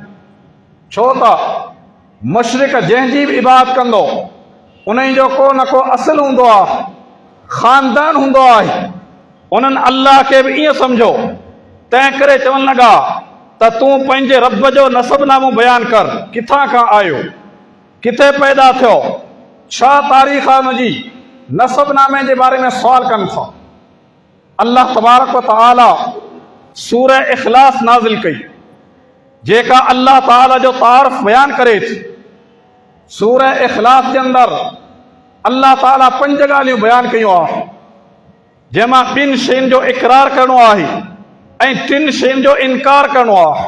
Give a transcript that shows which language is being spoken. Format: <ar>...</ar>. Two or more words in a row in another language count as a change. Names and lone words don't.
<sd>छो त मुशरिक जंहिंजी बि इबादत कंदो उन जो को न को असुलु हूंदो आहे, ख़ानदान हूंदो आहे। उन्हनि अल्लाह खे बि ईअं सम्झो, तंहिं करे चवणु लॻा त तूं पंहिंजे रब जो नसबनामो बयानु कर, किथां खां आयो, किथे पैदा थियो, छा तारीख़ आहे हुनजी, नसबनामे जे बारे में सुवाल कनि था।</sd> <ar>الله تبارك وتعالى</ar> <sd>सूरह इख़लास नाज़िल कई, जेका अल्लाह ताला जो तारफ़ बयानु करे थी। सूरह इख़लास जे अंदरि अल्लाह ताला 5 ॻाल्हियूं बयानु कयूं आहे, जंहिंमां 2 शयुनि जो इक़रार करणो आहे ऐं 3 शयुनि जो इनकार करणो आहे।</sd>